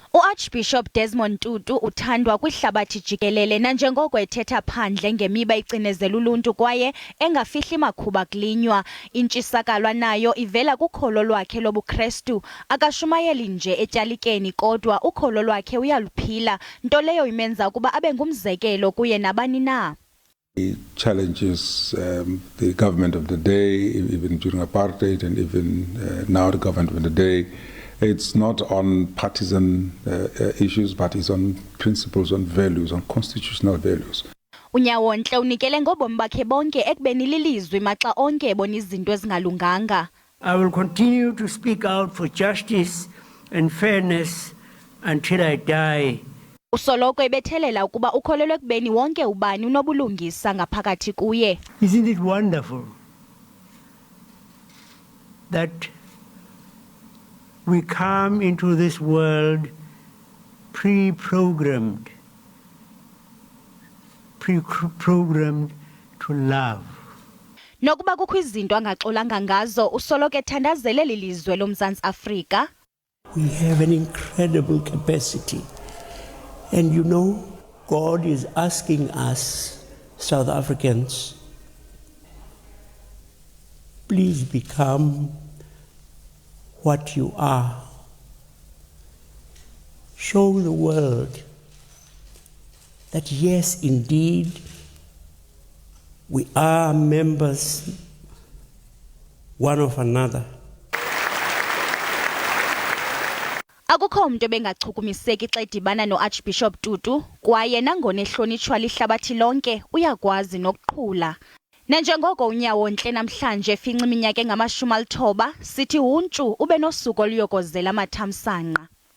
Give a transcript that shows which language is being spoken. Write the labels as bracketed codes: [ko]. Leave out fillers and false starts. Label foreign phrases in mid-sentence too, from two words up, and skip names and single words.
[xh] U-Archbishop Desmond Tutu uthandwa kwihlabathi jikelele nanjengoko ethetha phandle ngemiba icinezela uluntu kwaye engafihli makhuba kulinywa. Intshisakalwa nayo ivela kukholo lwakhe lobuKrestu. Akashumayeli nje etyalikeni kodwa ukholo lwakhe uyaluphila, nto leyo imenza ukuba abe ngumzekelo kuye nabani na. [en] He challenges the government of the day, even during apartheid and even now the government of the day. It's not on partisan issues, but it's on principles, on values, on constitutional values. [xh] uNyawontle unikele ngobomi bakhe bonke ekubeni lilizwi maxa onke ebona izinto ezingalunganga. [en] I will continue to speak out for justice and fairness until I die. [xh] Usoloko ebethelela ukuba ukholelwe ekubeni wonke ubani unobulungisa ngaphakathi kuye. [en] Isn't it wonderful that we come into this world pre-programmed to love. [xh] Nokuba kukho izinto angaxolanga ngazo, usoloko ethandazele lilizwe loMzants'Afrika. [en] We have an incredible capacity. And you know, God is asking us, South Africans, please become what you are. Show the world that yes, indeed, we are members one of another. [xh] Akukho umuntu bengachukumiseki xa edibana noArchbishop Tutu, kwaye nangona ehlonitshwa lihlabathi lonke uyakwazi nokuqhula. Nanjengoko uNyawontle namhlanje efinca iminyaka engama-90, sithi untshu ube nosuku oluyokozela amathamsanqa.